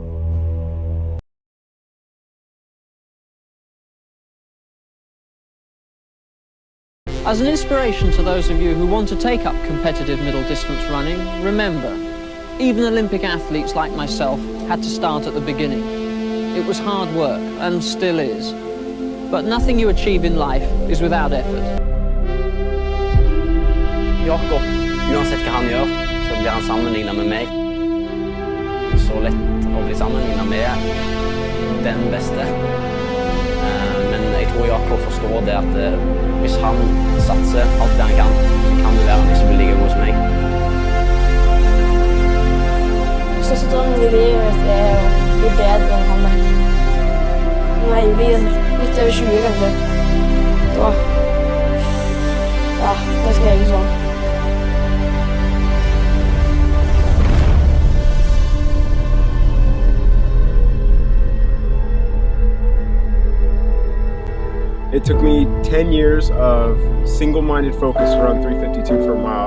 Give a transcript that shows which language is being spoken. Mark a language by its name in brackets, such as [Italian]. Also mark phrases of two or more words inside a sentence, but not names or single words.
[English] As an inspiration to those of you who want to take up competitive middle distance running, remember, even Olympic athletes like myself had to start at the beginning. It was hard work, and still is. But nothing you achieve in life is without effort. [Norwegian] Jakob, uansett hva han gjør, så blir han sammenlignet med meg. Så lett å bli sammenlignet med den beste. Men jeg tror Jakob forstår det at hvis han satser alt det han kan, så kan det være han ikke blir like god som meg. Største drømmen i livet er å bli bedre enn han. Når jeg blir litt over 20 kanskje, da skal jeg ikke sånn. [English] It took me 10 years of single-minded focus to run 352 for a mile.